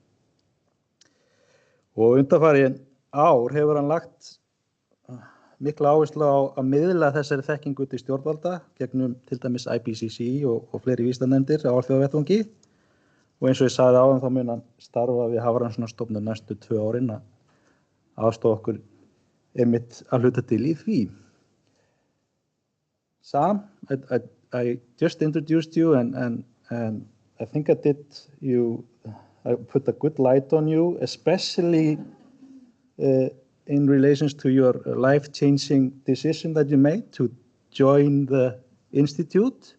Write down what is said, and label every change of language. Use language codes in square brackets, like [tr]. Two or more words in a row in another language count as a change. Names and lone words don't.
[is] Og undanfarin ár hefur hann lagt mikla áherslu á að miðla þessari þekkingu til stjórnvalda gegnum til dæmis IPCC og fleiri vísindanefndir á alþjóðavettvangi. Og eins og ég sagði áðan þá mun hann starfa við Hafrannsóknastofnun næstu 2 árin að aðstoða okkur einmitt að hluta til í því. [en] Sam, I just introduced you and I think I put a good light on you, especially in relation to your life-changing decision that you made to join the institute.